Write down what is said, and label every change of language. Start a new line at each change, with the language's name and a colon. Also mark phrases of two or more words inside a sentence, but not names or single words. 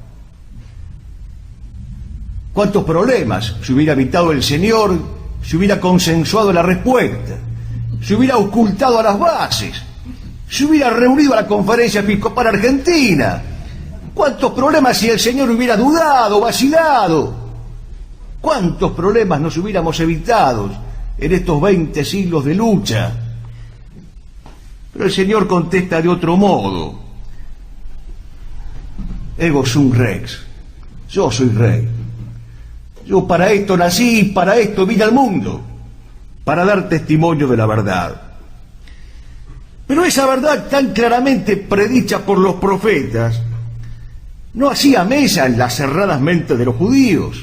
Spanish: ¿Cuántos problemas se hubiera evitado el Señor si hubiera consensuado la respuesta, si hubiera ocultado a las bases, si hubiera reunido a la Conferencia Episcopal Argentina? ¿Cuántos problemas si el Señor hubiera dudado, vacilado? ¿Cuántos problemas nos hubiéramos evitado en estos 20 siglos de lucha? Pero el Señor contesta de otro modo:
Latin: ego sum rex,
Spanish: yo soy rey. Yo para esto nací y para esto vine al mundo, para dar testimonio de la verdad. Pero esa verdad tan claramente predicha por los profetas no hacía mella en las cerradas mentes de los judíos.